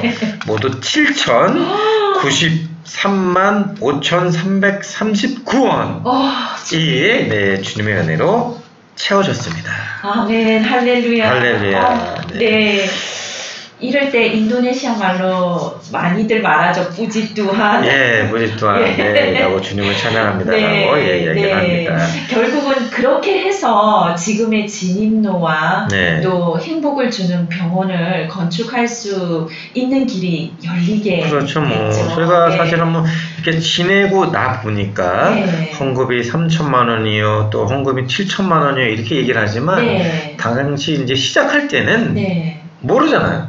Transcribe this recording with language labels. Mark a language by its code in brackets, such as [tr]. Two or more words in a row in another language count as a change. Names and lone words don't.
[ko] 모두 7,093만 5,339원이 네, 주님의 은혜로 채워졌습니다. 아멘. 할렐루야. 할렐루야. 네. 이럴 때 인도네시아 말로 많이들 말하죠. [id] puji Tuhan. 예, puji Tuhan. [ko] 네, 라고 주님을 찬양합니다라고 이야기를 합니다. 결국은 그렇게 해서 지금의 진입로와 또 행복을 주는 병원을 건축할 수 있는 길이 열리게 그렇죠. 뭐 됐죠. 저희가 사실은 뭐 이렇게 지내고 나 보니까 헌금이 3천만 원이요, 또 헌금이 7천만 원이요 이렇게 얘기를 하지만 당시 이제 시작할 때는 모르잖아요.